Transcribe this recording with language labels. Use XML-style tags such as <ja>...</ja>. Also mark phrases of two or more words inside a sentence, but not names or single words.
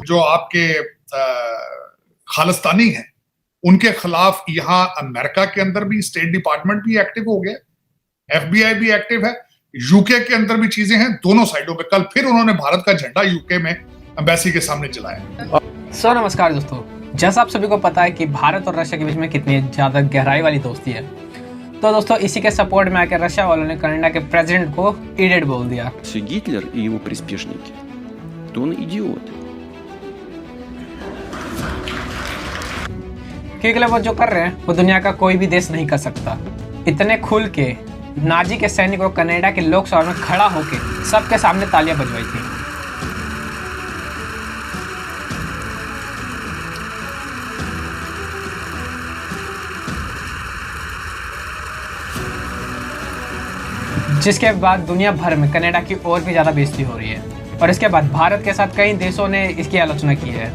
<hi>जो आपके खालिस्तानी हैं उनके खिलाफ यहाँ अमेरिका के अंदर भी</hi> <en>State Department</en> <hi>भी एक्टिव हो गया, एफबीआई भी एक्टिव है, यूके के अंदर भी चीजें हैं, दोनों साइडों पे। कल फिर उन्होंने भारत का झंडा यूके में एम्बेसी के सामने जलाया। नमस्कार दोस्तों, जैसा आप सभी को पता है कि भारत और रशिया के बीच में कितनी ज़्यादा गहराई वाली दोस्ती है, तो दोस्तों इसी के सपोर्ट में आकर रशिया वालों ने कनाडा के प्रेसिडेंट को इडियट बोल दिया।</hi> <ru>Гитлер и его приспешники, то он идиот.</ru> <hi>क्योंकि वो जो कर रहे हैं वो दुनिया का कोई भी देश नहीं कर सकता। इतने खुल के नाजी के सैनिकों कनाडा के लोकसभा में खड़ा होकर सबके सामने तालियां बजवाई थी। जिसके बाद दुनिया भर में कनाडा की और भी ज़्यादा बेइज्जती हो रही है, और इसके बाद भारत के साथ कई देशों ने इसकी आलोचना की है।</hi>